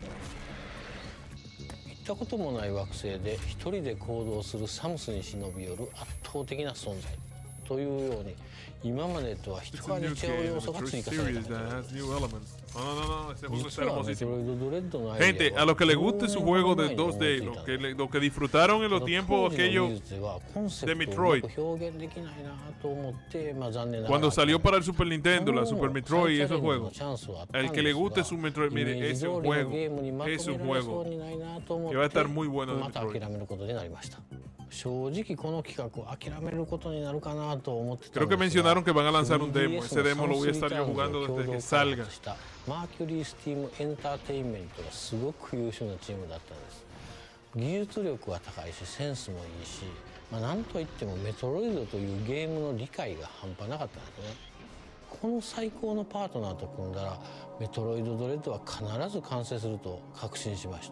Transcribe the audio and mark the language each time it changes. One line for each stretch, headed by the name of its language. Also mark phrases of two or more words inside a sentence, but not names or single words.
Japanese: 行ったこともない惑星で一人で行動するサムスに忍び寄る圧倒的な存在というように、今までとは一味違う要素が追加されたことです。実はメトロイドドレッドのアイデアは
Spanish: Gente, a los que les guste su juego de 2D, lo que disfrutaron en los tiempos aquellos de Metroid, cuando salió para el Super Nintendo, la Super Metroid y esos juegos, el que le guste su Metroid, mire, es un juego que va a estar muy bueno de Metroid. Creo que mencionaron que van a lanzar un demo. Ese demo lo voy a estar yo jugando desde que salga.
Japanese: マーキュリースティームエンターテインメントがすごく優秀なチームだったんです。技術力は高いしセンスもいいし、なんといってもメトロイドというゲームの理解が半端なかったんですね。この最高のパートナーと組んだらメトロイドドレッドは必ず完成すると確信しました。